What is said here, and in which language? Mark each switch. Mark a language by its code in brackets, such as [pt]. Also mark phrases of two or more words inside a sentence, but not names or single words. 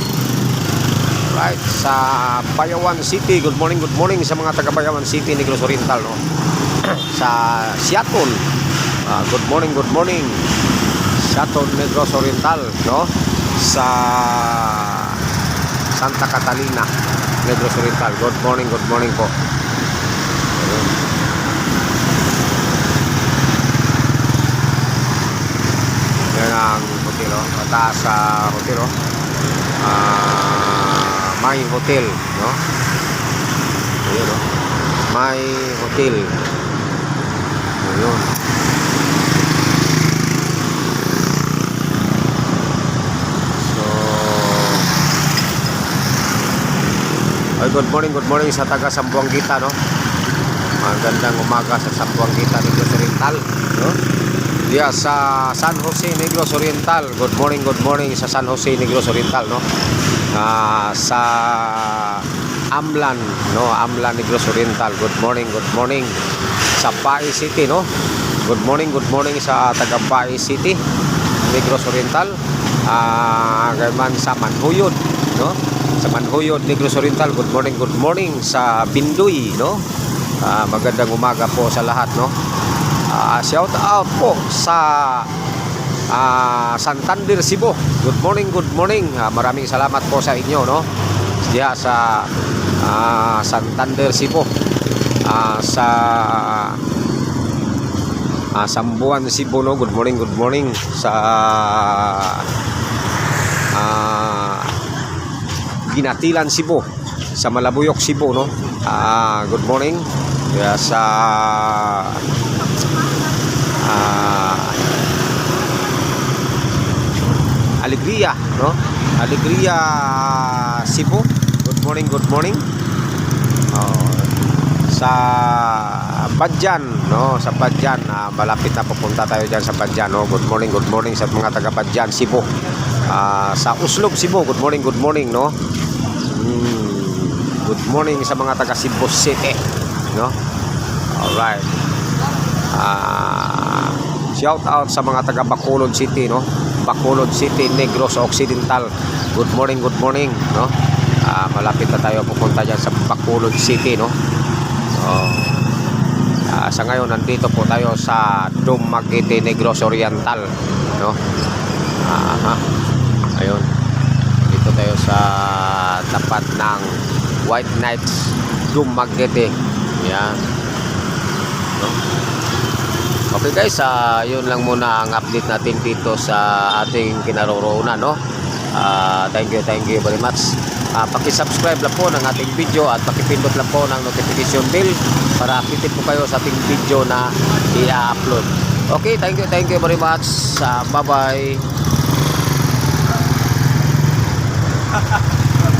[tl] Right, sa Bayawan City, [en] good morning [tl] sa mga taga Bayawan City, Negros Oriental, no? Sa Siaton, [en] good morning [tl] Siaton, Negros Oriental, no? Sa Santa Catalina, Negros Oriental, [en] good morning po. [tl] Yan ang hotel, no? Mataas sa hotel, no? May hotel, no? Ayun, no? May hotel. Ayun. So ay, [en] good morning [tl] sa taga Sambuanguita, no? Magandang umaga sa Sambuanguita, Negros Oriental, no? [en] Yeah, [tl] sa San Jose, Negros Oriental, [en] good morning [tl] sa San Jose, Negros Oriental, no? Sa Amlan, no? [en] Amlan, Negros Oriental, good morning. [tl] Sa Pai City, no? [en] Good morning [tl] sa taga Pai City, Negros Oriental. Gayman sa Manhuyod, no? Sa Manhuyod, Negros Oriental, [en] good morning [tl] sa Bindoy, no? Magandang umaga po sa lahat, no? [en] Shout out [tl] po sa Santander, Cebu, [en] good morning. [tl] Maraming salamat po sa inyo, no? Diya sa Santander, Cebu, sa Sambuan, Cebu, no? [en] Good morning [tl] sa Ginatilan, Cebu, sa Malabuyok, Cebu, no? [en] Good morning. [tl] Diya sa Alegria, no? Alegria, Cebu, [en] good morning. [tl] Sa Badyan, no? Sa Badyan, malapit na pupunta tayo diyan sa Badyan, no? [en] Good morning [tl] sa mga taga Badyan, Cebu. Sa Uslob, Cebu. [en] Good morning, no? Good morning [tl] sa mga taga Cebu City, no? [en] Alright. Shout out [tl] sa mga taga Bacolod City, no? Bacolod City, Negros Occidental. [en] Good morning, no? [tl] Malapit na tayo pupunta diyan sa Bacolod City, no? Sa ngayon nandito po tayo sa Dumaguete, Negros Oriental, no? Ayun. Dito tayo sa tapat ng White Knights Dumaguete. Yan. No? [en] Okay guys, [tl] yun lang muna ang update natin dito sa ating kinaroroonan, no? [en] Thank you very much. [tl] Paki-subscribe lang po ng ating video at pakipindot lang po ng [en] notification bell [tl] para updated po kayo sa ating video na i-upload. [en] Okay, thank you very much. Bye-bye.